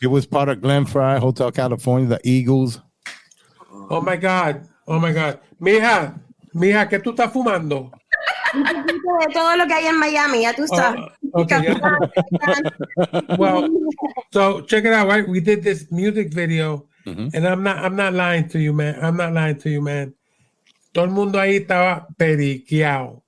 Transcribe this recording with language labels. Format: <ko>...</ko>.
<en>It was part of Glen Fry, Hotel California, the Eagles. Oh my God.</en> <es>Mija, ¿qué tú estás fumando? Todo lo que hay en Miami, ya tú sabes.</es> <en>Okay, well, so check it out, right? We did this music video, and I'm not lying to you, man.</en> <es>Todo el mundo ahí estaba periqueado.</es>